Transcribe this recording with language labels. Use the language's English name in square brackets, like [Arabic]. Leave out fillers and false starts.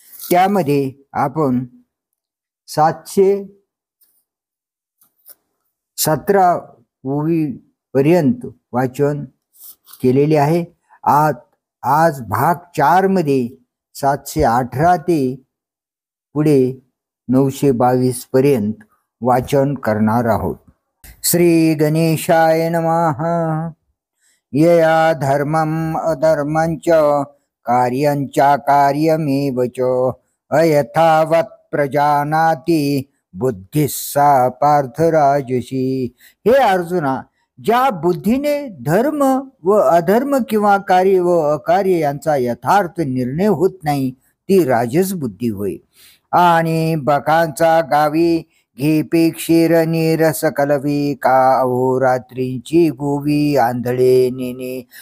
[Marathi] त्यामध्ये आपण 717 ओवी पर्यंत वाचन केलेले आहे. आज भाग 4 मध्ये 718 ते पुढे 922 पर्यंत वाचन करणार आहोत. [Sanskrit] श्री गणेशाय नमः. यया धर्मम् अधर्मञ्च कार्यञ्च कार्यमेव च अयथावत् प्रजानाति बुद्धिः सा पार्थराजसी. [Marathi] हे अर्जुना, ज्या बुद्धीने धर्म व अधर्म किंवा कार्य व अकार्य यांचा यथार्थ निर्णय होत नाही ती राजस बुद्धी होय. आणि बकांचा गावी घेपे क्षीर नीरस कलवी का अहोरात्रींची गोवी आंधळे नेणे.